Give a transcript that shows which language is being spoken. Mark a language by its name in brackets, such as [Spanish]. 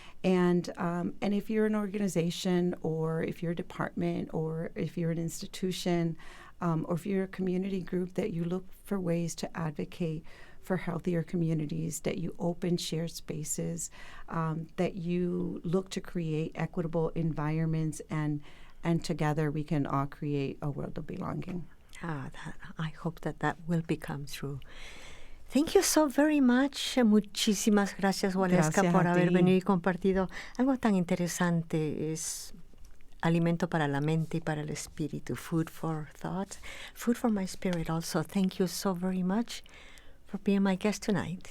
[English] And if you're an organization, or if you're a department, or if you're an institution, or if you're a community group, that you look for ways to advocate for healthier communities, that you open shared spaces, that you look to create equitable environments, and together we can all create a world of belonging. I hope that will become true. Thank you so very much. [Spanish] Muchísimas gracias, Waleska, por haber venido y compartido algo tan interesante. Es alimento para la mente y para el espíritu. [English] Food for thought, food for my spirit also. Thank you so very much for being my guest tonight.